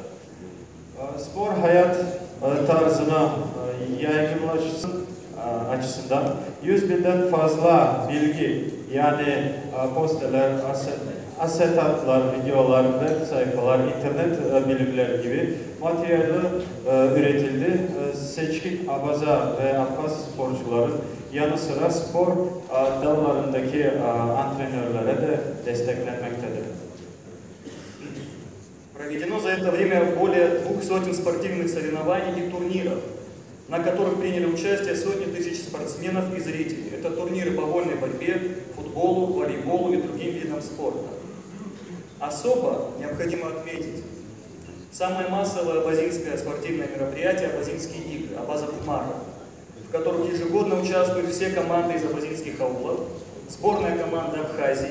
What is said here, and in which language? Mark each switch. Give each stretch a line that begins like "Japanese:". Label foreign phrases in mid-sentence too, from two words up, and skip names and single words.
Turkish: Spor hayat tarzına yaygınlaşsın açısından 100.000'den fazla bilgi yani posterler, asetatlar, videolar, web sayfalar, internet bilimleri gibi materyaller üretildi. Seçkin Abaza ve Abhaz sporcuların yanı sıra spor dallarındaki antrenörlere de desteklenmektedir.
Russian: Проведено за это время более 200 спортивных соревнований и турниров, на которых приняли участие сотни тысяч спортсменов и зрителей. Это турниры по вольной борьбе, футболу, волейболу и другим видам спорта. Особо необходимо отметить самое массовое абазинское спортивное мероприятие «Абазинские игры» Абаза Кумара, в которых ежегодно участвуют все команды из абазинских аулов, сборная команда Абхазии.